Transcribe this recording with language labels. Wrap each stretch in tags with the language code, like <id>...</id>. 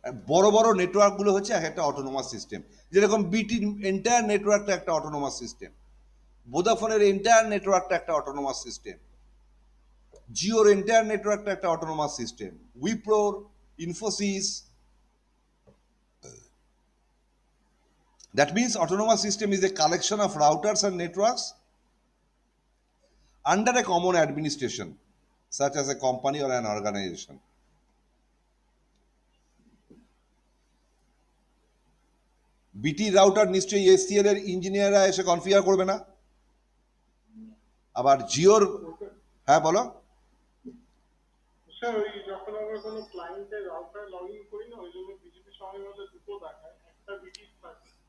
<bn>বড় বড় নেটওয়ার্কগুলো হচ্ছে এক একটা অটোনোমাস সিস্টেম, যেরকম বিটির এন্টায়ার নেটওয়ার্কটা একটা অটোনোমাস সিস্টেম, ভোদাফোনের এন্টায়ার নেটওয়ার্কটা একটা অটোনোমাস সিস্টেম, জিওর এন্টায়ার নেটওয়ার্কটা একটা autonomous system, উইপ্রোর, Infosys.</bn> <en>That means autonomous system is a collection of routers and networks under a common administration, such as a company or an organization.</en> <bn>বিটি router নিশ্চয়ই SCL এর ইঞ্জিনিয়াররা এসে configure করবে না। আবার জিওর, হ্যাঁ বলো। স্যার ওই যখন আমরা কোনো ক্লায়েন্টের রাউটার লগ ইন করি না, ওই জন্য বিজেপি সঙ্গে মধ্যে দুটো দেখায়, একটা বিটি থাকে,</bn>